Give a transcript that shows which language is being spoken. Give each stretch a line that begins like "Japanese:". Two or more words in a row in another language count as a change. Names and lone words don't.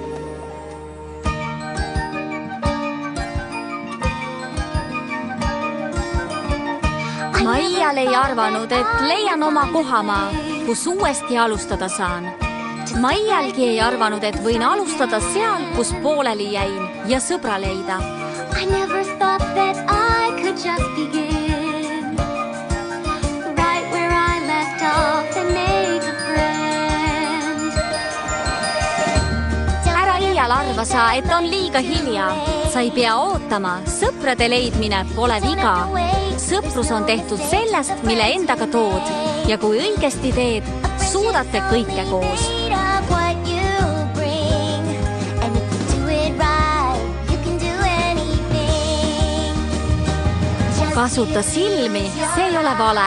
Estonian: Ma iial ei arvanud, et leian oma kohamaa, kus uuesti alustada saan. Ma iialgi ei arvanud, et võin alustada seal, kus pooleli jäin ja sõbra leida.
English: I never thought that I could just begin right where I left off and make a friend.
Estonian: Ära iial arva sa, et on liiga hilja. Sa ei pea ootama, sõprade leidmine pole viga. Sõprus on tehtud sellest, mille endaga tood. Ja kui õigesti teed, suudate kõike koos. Kasuta silmi, see ei ole vale.